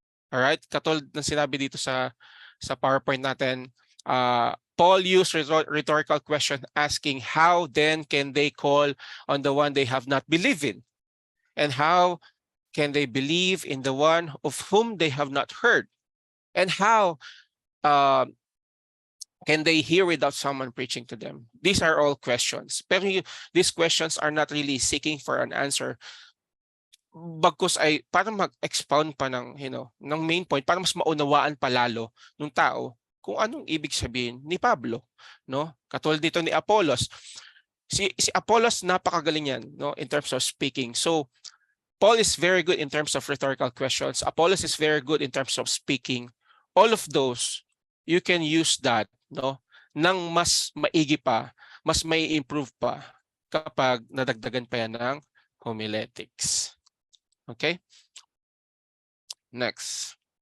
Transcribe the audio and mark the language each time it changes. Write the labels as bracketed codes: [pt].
[en] All right, [tl] katulad ng sinabi dito sa PowerPoint natin, [en] Paul used rhetorical question asking how then can they call on the one they have not believed in, and how can they believe in the one of whom they have not heard, and how can they hear without someone preaching to them? These are all questions. Pero these questions are not really seeking for an answer. [tl] Bagkus ay para mag-expound pa ng ng main point, para mas maunawaan pa lalo ng tao kung anong ibig sabihin ni Pablo, no? Katulad dito ni Apollos. Si Apollos napakagaling yan, no, [en] in terms of speaking. So Paul is very good in terms of rhetorical questions. Apollos is very good in terms of speaking. All of those, you can use that, [tl] no, nang mas maigi pa, mas may improve pa kapag nadagdagan pa yan ng homiletics. [en] Okay? Next.